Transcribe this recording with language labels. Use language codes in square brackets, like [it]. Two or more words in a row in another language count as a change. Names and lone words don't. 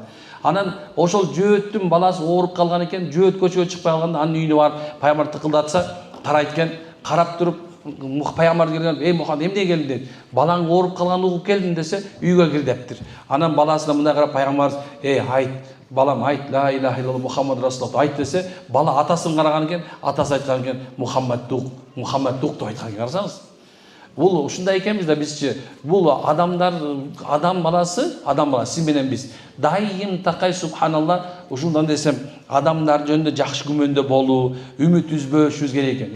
[ky] Анан ошол жөөттүн баласы ооруп калган экен, жөөт көчөгө чыкпай калганда анын үйүнө барып пайгамбар тыкылдатса, карайт экен, карап туруп пайгамбар келген, "Эй Мухаммад, эмне келдиң?" дейт. "Балаң ооруп калган угуп келдим" десе, үйгө кир дептир. Анан баласына мындай карап пайгамбарыбыз, айт, балам айт, [ar] لا إله إلا الله محمد رسول الله [ky] айт" десе, бала атасын караган экен, атасы айткан экен, "Мухаммад дук" деп айткан экен. Карасаңыз. Бул ушундай экенбиз да бизчи. Бул адамдар, адам баласы, сиз менен биз. Дайым такай субханалла, ушундан десем, адамдар жөнүндө жакшы күмөндө болуу, үмүт үзбөшүбүз керек экен.